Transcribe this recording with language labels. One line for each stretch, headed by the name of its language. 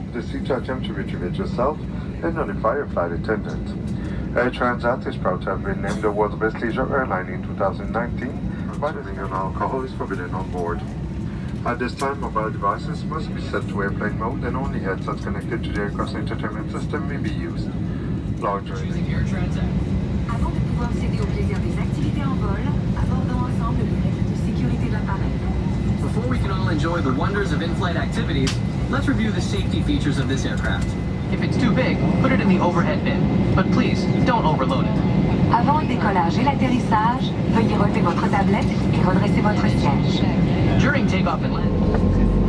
English: The seat attempt to retrieve yourself and notify your flight attendant. Air Transat is proud to have been named the world's best leisure airline in 2019. Consuming alcohol is forbidden on board. At this time, mobile devices must be set to airplane mode and only headsets connected to the aircraft's entertainment system may be used. Larger. Air Transat.
French: Avant de pouvoir céder au plaisir des activités en vol, abordons ensemble les règles de sécurité de l'appareil.
English: Before we can all enjoy the wonders of in-flight activities, let's review the safety features of this aircraft. If it's too big, put it in the overhead bin. But please, don't overload it.
French: Avant le décollage et l'atterrissage, veuillez relever votre tablette et redresser votre siège.
English: During takeoff and landing.